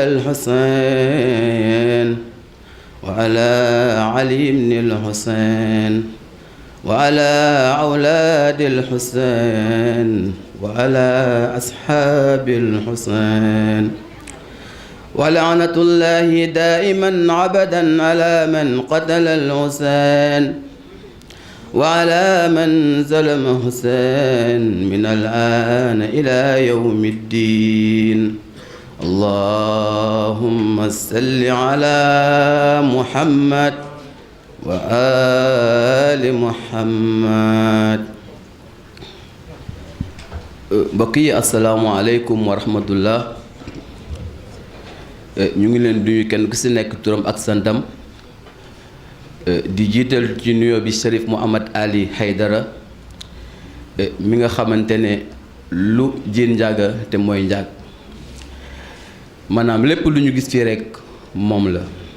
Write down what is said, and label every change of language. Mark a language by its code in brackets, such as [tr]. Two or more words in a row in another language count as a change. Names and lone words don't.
[ar] الحسين وعلى علي بن الحسين وعلى أولاد الحسين وعلى أصحاب الحسين ولعنة الله دائما عبدا على من قتل الحسين وعلى من ظلم حسين من الآن إلى يوم الدين اللهم صل على محمد وآل محمد [wo] mbokk yi [ar] السلام عليكم ورحمة الله [wo] ñu ngi leen duñu kenn ku ci nekk turam ak santam di jiital ci nuyoo bi Cherif Mouhamad Ali Haydara mi nga xamante ne lu jiin njaaga te mooy njaag maanaam lépp lu ñu gis fii rekk moom la